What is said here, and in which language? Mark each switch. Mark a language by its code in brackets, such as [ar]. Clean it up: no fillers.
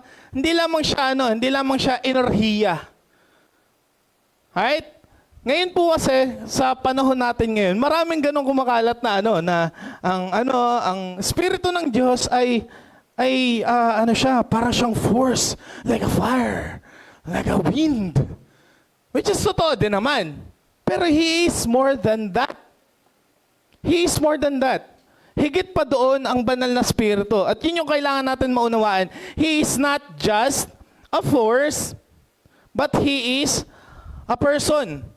[tl] Hindi lamang siya enerhiya. [en] Right? [tl] Ngayon po kasi, sa panahon natin ngayon, maraming ganong kumakalat na ang Espiritu ng Diyos ay siya, para siyang force, [en] like a fire, like a wind. Which is [tl] totoo din naman. [en] Pero He is more than that. He is more than that. [tl] Higit pa doon ang banal na spirito. At yun yung kailangan natin maunawaan. [en] He is not just a force, but He is a person.